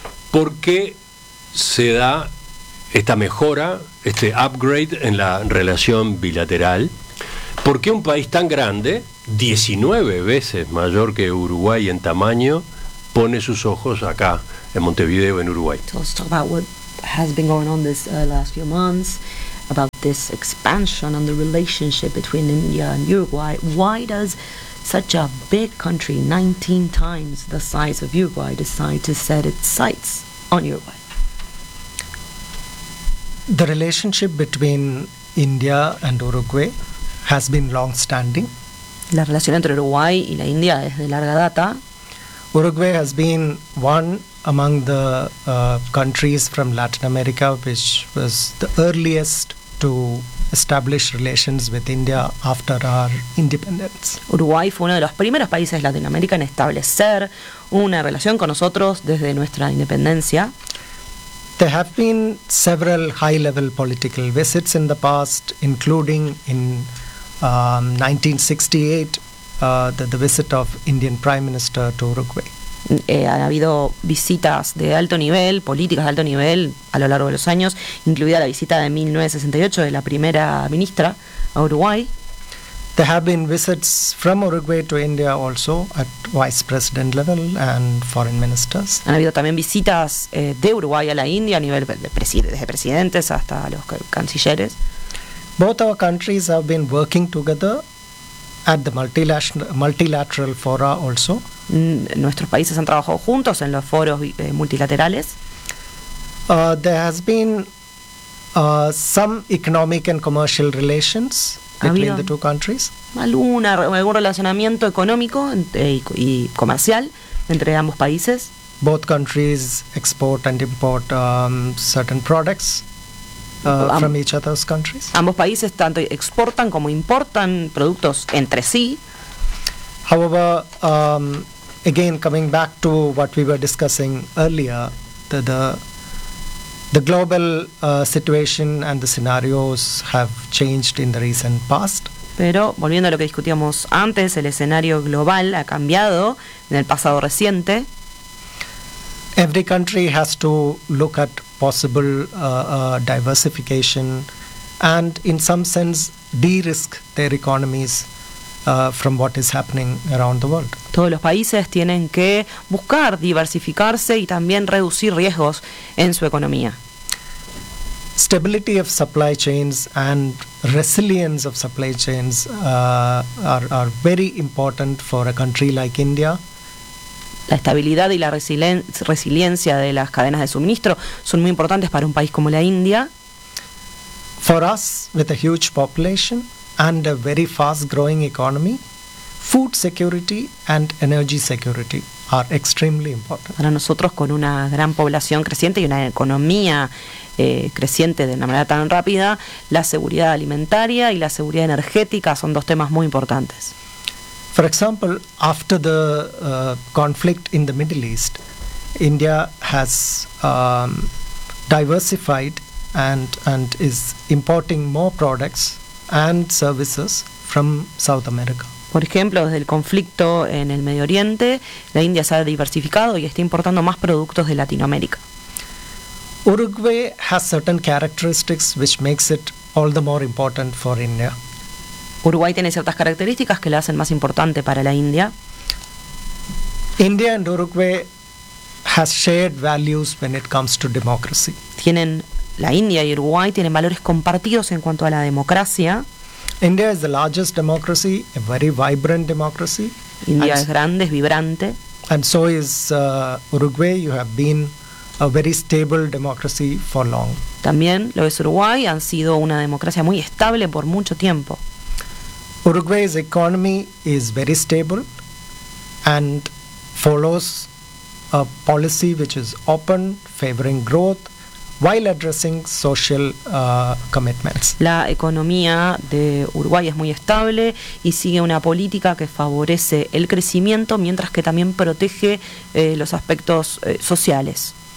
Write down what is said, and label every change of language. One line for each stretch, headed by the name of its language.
Spanish: ¿Por qué se da esta mejora, este upgrade en la relación bilateral? ¿Por qué un país tan grande, 19 veces mayor que Uruguay en tamaño, pone sus ojos acá en Montevideo, en Uruguay.
English: So let's talk about what has been going on this last few months, about this expansion and the relationship between India and Uruguay. Why does such a big country, 19 times the size of Uruguay, decide to set its sights on Uruguay? The relationship between India and Uruguay has been long-standing.
Spanish: La relación entre Uruguay y la India es de larga data.
English: Uruguay has been one among the countries from Latin America which was the earliest to establish relations with India after our independence.
Spanish: Uruguay fue uno de los primeros países de Latinoamérica en establecer una relación con nosotros desde nuestra independencia.
English: There have been several high-level political visits in the past, including in 1968, the visit of Indian Prime Minister to Uruguay.
Spanish: Han habido visitas de alto nivel, políticas de alto nivel, a lo largo de los años, incluida la visita de 1968 de la primera ministra a Uruguay.
English: There have been visits from Uruguay to India also at vice president level and foreign ministers.
Spanish: Han habido también visitas de Uruguay a la India a nivel de desde presidentes hasta los cancilleres.
English: Both our countries have been working together at the multilateral fora also.
Spanish: Nuestros países han trabajado juntos en los foros multilaterales.
English: There has been some economic and commercial relations between the two countries.
Spanish: Algún relacionamiento económico y comercial entre ambos países.
English: Both countries export and import certain products from each other's countries.
Spanish: Ambos países tanto exportan como importan productos entre sí.
English: However, again coming back to what we were discussing earlier, the global situation and the scenarios have changed in the recent past.
Spanish: Pero volviendo a lo que discutíamos antes, el escenario global ha cambiado en el pasado reciente.
English: Every country has to look at possible diversification and in some sense de-risk their economies from what is happening around the world.
Spanish: Todos los países tienen que buscar diversificarse y también reducir riesgos en su economía.
English: Stability of supply chains and resilience of supply chains are very important for a country like India.
Spanish: La estabilidad y la resiliencia de las cadenas de suministro son muy importantes para un país como la India.
English: For us, with a huge population and a very fast growing economy, food security and energy security are extremely important.
Spanish: Para nosotros, con una gran población creciente y una economía creciente de una manera tan rápida, la seguridad alimentaria y la seguridad energética son dos temas muy importantes.
English: For example, after the conflict in the Middle East, India has diversified and is importing more products and services from South America.
Spanish: Por ejemplo, desde el conflicto en el Medio Oriente, la India se ha diversificado y está importando más productos de Latinoamérica.
English: Uruguay has certain characteristics which makes it all the more important for India.
Spanish: Uruguay tiene ciertas características que la hacen más importante para la India.
English: India and Uruguay has shared values when it comes to democracy.
Spanish: Tienen, la India y Uruguay tienen valores compartidos en cuanto a la democracia.
English: India is the largest democracy, a very vibrant democracy.
Spanish: India es grande, es vibrante.
English: And so is Uruguay. You have been a very stable democracy for long.
Spanish: También lo es Uruguay, han sido una democracia muy estable por mucho tiempo.
English: Uruguay's economy is very stable and follows a policy which is open, favoring growth while addressing social commitments.
Spanish: La economía de Uruguay es muy estable y sigue una política que favorece el crecimiento mientras que también protege los aspectos sociales.